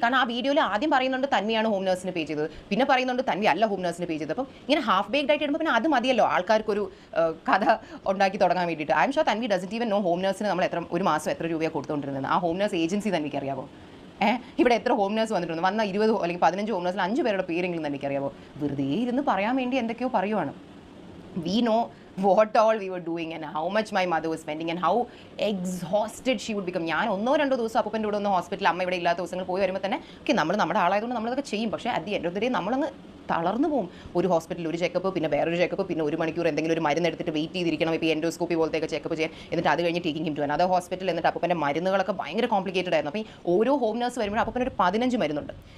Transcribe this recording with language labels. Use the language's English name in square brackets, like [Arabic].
[Malayalam] കാരണം ആ വീഡിയോയിൽ ആദ്യം പറയുന്നുണ്ട് തൻവിയാണ് ഹോം നേഴ്സിന് പേ ചെയ്തത്, പിന്നെ പറയുന്നുണ്ട് തൻവി അല്ല ഹോം നേഴ്സിന് പേ ചെയ്തത്. അപ്പം ഇങ്ങനെ ഹാഫ് ബേക്ഡ് ആയിട്ട് ഇടുമ്പോൾ പിന്നെ അത് മതിയല്ലോ ആൾക്കാർക്കൊരു കഥ ഉണ്ടാക്കി തുടങ്ങാൻ വേണ്ടിയിട്ട്. [English] I am sure Tanvi doesn't even know [Malayalam] home നേഴ്സിന് നമ്മൾ ഒരു മാസം എത്ര രൂപയാണ് കൊടുത്തുകൊണ്ടിരുന്നത്. ആ ഹോം നേഴ്സ് ഏജൻസി തനിക്ക് അറിയാമോ? ഇവിടെ എത്ര ഹോം നേഴ്സ് വന്നിട്ടുണ്ട്? വന്ന 20 അല്ലെങ്കിൽ 15 ഹോം നേഴ്സിൽ 5 പേരുടെ പേരെങ്കിലും തനിക്ക് അറിയാമോ? വെറുതെ ഇരുന്ന് പറയാൻ വേണ്ടി എന്തൊക്കെയോ പറയുവാണ്. [English] We know what all we were doing and how much my mother was spending and how exhausted she would become. [Malayalam] ഞാൻ 1-2 ദിവസം അപ്പൂപ്പൻ്റെ കൂടെ ഒന്ന് ഹോസ്പിറ്റലിൽ അമ്മ ഇവിടെ ഇല്ലാത്ത ദിവസങ്ങൾ പോയി വരുമ്പോൾ തന്നെ നമ്മൾ നമ്മുടെ ആളായതുകൊണ്ട് നമ്മളതൊക്കെ ചെയ്യും. പക്ഷേ [English] at the end of the day [Malayalam] നമ്മളങ്ങ് തളർന്നു പോകും. ഒരു ഹോസ്പിറ്റലിൽ ഒരു ചെക്കപ്പ്, പിന്നെ വേറൊരു ചെക്കപ്പ്, പിന്നെ 1 മണിക്കൂർ എന്തെങ്കിലും ഒരു മരുന്ന് എടുത്തിട്ട് വെയിറ്റ് ചെയ്തിരിക്കണം. ഇപ്പോൾ എൻഡോസ്കോപ്പി പോലത്തെയൊക്കെ ചെക്കപ്പ് ചെയ്യാൻ. എന്നിട്ട് അത് കഴിഞ്ഞ് [English] Taking him to another hospital. [Malayalam] എന്നിട്ട് അപ്പൂപ്പൻ്റെ മരുന്നുകളൊക്കെ ഭയങ്കര കോംപ്ലിക്കേറ്റഡ് ആയിരുന്നു. അപ്പോൾ ഈ ഓരോ ഹോം നേഴ്സ് വരുമ്പോൾ അപ്പൂപ്പന് ഒരു 15 മരുന്നുണ്ട്.